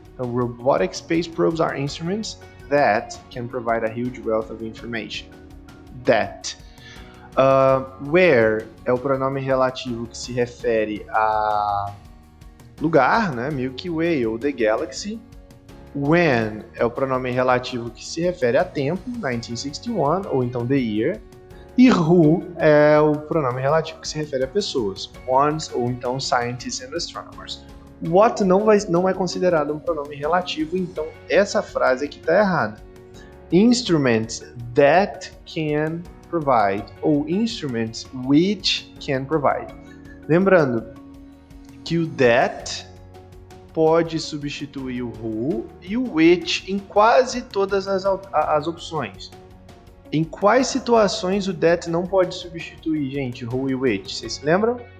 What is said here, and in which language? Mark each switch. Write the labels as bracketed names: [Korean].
[English] Então, robotic space probes are instruments that can provide a huge wealth of information. That. [Portuguese] Where é o pronome relativo que se refere a lugar, né? Milky Way ou The Galaxy. When é o pronome relativo que se refere a tempo, 1961, ou então the year. E who é o pronome relativo que se refere a pessoas, ones ou então scientists and astronomers. What não é considerado um pronome relativo, então essa frase aqui está errada. [English] Instruments that can provide ou instruments which can provide. [Portuguese] Lembrando que o that pode substituir o who e o which em quase todas as opções. Em quais situações o that não pode substituir, gente, who e which? Vocês se lembram?